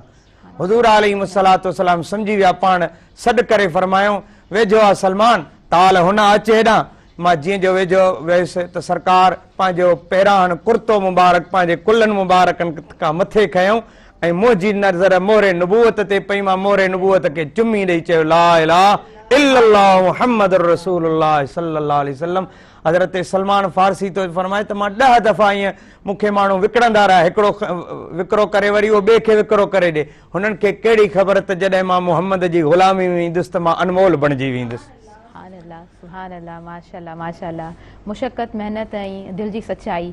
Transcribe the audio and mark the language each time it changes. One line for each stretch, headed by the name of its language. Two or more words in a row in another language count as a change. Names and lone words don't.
Sindhi: हुज़ूर अलैहिस्सलाम सम्झी विया, पाण सॾु करे फरमायो वेझो आहे सलमान, ताल हुन अचे हेॾां। मां जीअं जो वेझो वियुसि त सरकार पंहिंजो पहिरां कुर्तो मुबारक पंहिंजे कुल्हनि मुबारकनि खां मथे खयऊं ऐं मुंहिंजी नज़र मोहरे नुबूअत ते पई। मां मोहरे नुबूअत खे चुमी ॾेई चयो
Arabic: لا إله إلا الله محمد رسول الله صلى الله عليه وسلم.
Sindhi: हज़रत सलमान फारसी तो फरमाए त मां 10 दफ़ा ईअं मूंखे माण्हू विकिणंदा रहिया, हिकिड़ो विकिरो करे वरी उहो ॿिए खे विकिरो करे ॾे। हुननि खे कहिड़ी ख़बर त जॾहिं मां मुहम्मद जी ग़ुलामी में ईंदुसि त मां अनमोल बणिजी वेंदुसि।
Arabic: سبحان الله، ما شاء الله ما شاء الله,
Sindhi: मुशक्क़त मेहनत ऐं दिल जी सच्चाई।